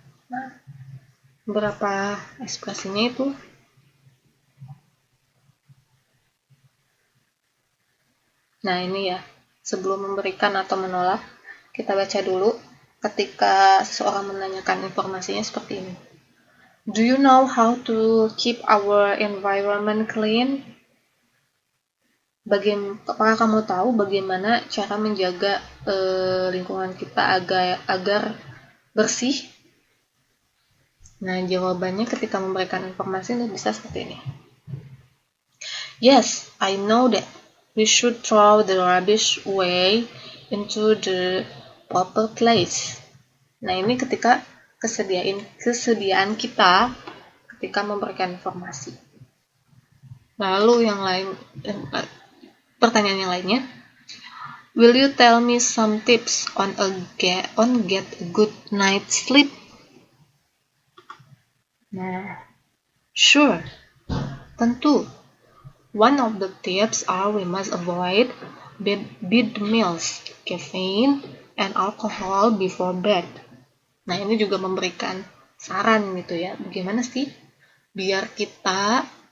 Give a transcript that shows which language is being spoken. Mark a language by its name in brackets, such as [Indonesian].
[Indonesian] Nah, beberapa ekspresinya itu nah ini ya, sebelum memberikan atau menolak, kita baca dulu ketika seseorang menanyakan informasinya seperti ini. [English] Do you know how to keep our environment clean? [Indonesian] Apakah kamu tahu bagaimana cara menjaga lingkungan kita agar bersih? Nah, jawabannya ketika memberikan informasi bisa seperti ini. [English] Yes, I know that. We should throw the rubbish away into the proper place. [Indonesian] Nah, ini ketika kesediaan kita ketika memberikan informasi. Lalu yang lain, pertanyaan yang lainnya, [English] will you tell me some tips on get a good night's sleep? [Indonesian] Nah, [English] sure, [Indonesian] tentu. [English] One of the tips are we must avoid bad meals, caffeine, and alcohol before bed. [Indonesian] Nah, ini juga memberikan saran gitu ya, bagaimana sih biar kita